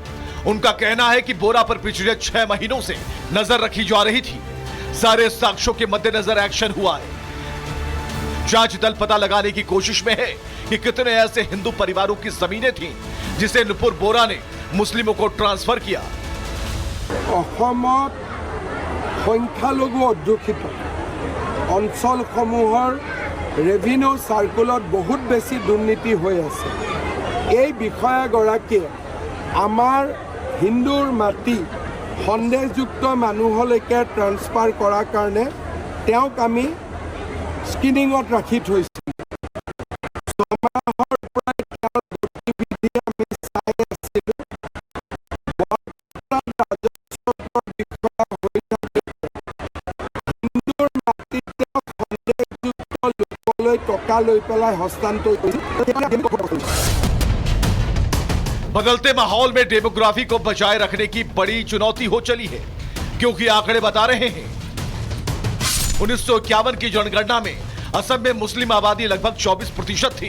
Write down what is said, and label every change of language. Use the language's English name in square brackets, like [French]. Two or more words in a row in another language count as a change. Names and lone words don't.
[Hindi] उनका कहना है कि बोरा पर पिछले 6 महीनों से नजर रखी जा रही थी। सारे साक्ष्यों के मद्देनजर एक्शन हुआ है। जांच दल पता लगाने की कोशिश में है कि कितने ऐसे हिंदू परिवारों की जमीनें थीं जिसे नुपुर बोरा ने मुस्लिमों को ट्रांसफर किया। [Assamese] অসমত সংখ্যালঘু অধ্যুষিত অঞ্চলসমূহৰ ৰেভিনিউ চাৰ্কুলত বহুত বেছি দুৰ্নীতি হৈ আছে। এই বিষয়াগৰাকীয়ে আমাৰ হিন্দুৰ মাটি সন্দেহযুক্ত মানুহলৈকে ট্ৰান্সফাৰ কৰাৰ কাৰণে তেওঁক আমি স্ক্ৰিনিঙত ৰাখি থৈছোঁ। ছমাহৰ পৰা তেওঁৰ গতিবিধি আমি চাই আছিলোঁ। [Hindi] बदलते माहौल में डेमोग्राफी को बचाए रखने की बड़ी चुनौती हो चली है, क्योंकि आंकड़े बता रहे हैं 1951 की जनगणना में असम में मुस्लिम आबादी लगभग 24% थी।